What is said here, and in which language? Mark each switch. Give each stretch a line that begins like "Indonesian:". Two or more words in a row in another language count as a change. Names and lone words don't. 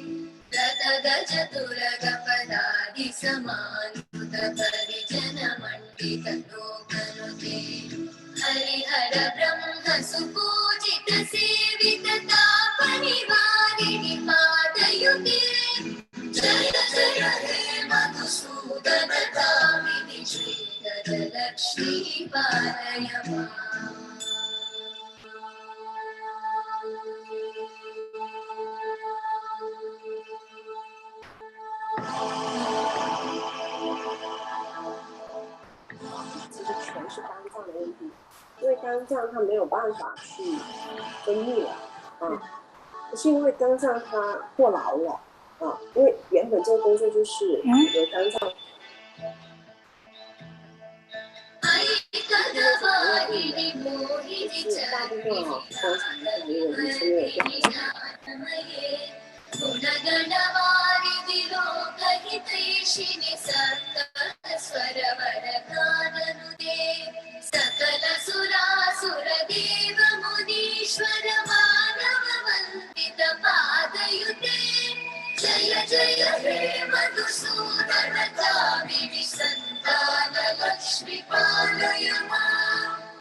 Sanskrit: रथगजतुरगपदादिसमानुत परिजनमण्डित लोकनुते हरिहर ब्रह्म सुपूजित सेवित तापनिवारिणि पादयुते जय जय हे मधुसूदन कामिनि श्रीगजलक्ष्मी पालय माम्
Chinese: 其实全是肝脏的问题，因为肝脏它没有办法去分泌了是因为肝脏它过劳了因为原本这个工作就是由肝脏。大部分观察一下，因为医生没有调查。
Sanskrit: गुणगणवारिधि लोकहितैषिणि सकलस्वरवरगाननुते सकल सुरासुरदेव मुनीश्वर मानव वन्दित पादयुते जय जय हे मधुसूदन कामिनि सन्तान लक्ष्मि पालय माम्